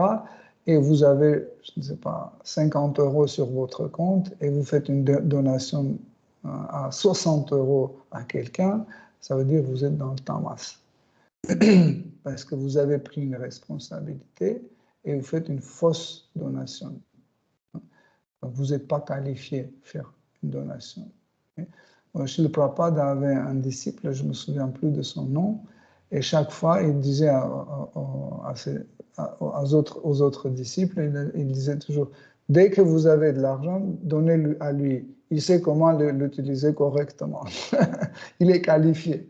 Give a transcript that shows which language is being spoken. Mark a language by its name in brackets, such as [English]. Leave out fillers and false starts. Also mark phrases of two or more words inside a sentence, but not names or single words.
[French] Et vous avez, je ne sais pas, 50 € sur votre compte et vous faites une donation à 60 € à quelqu'un, ça veut dire que vous êtes dans le tamas. Parce que vous avez pris une responsabilité et vous faites une fausse donation. Donc vous n'êtes pas qualifié à faire une donation. Srila Prabhupada avait un disciple, je ne me souviens plus de son nom, et chaque fois il disait aux autres disciples, il disait toujours, dès que vous avez de l'argent, donnez-le à lui. Il sait comment l'utiliser correctement. Il est qualifié.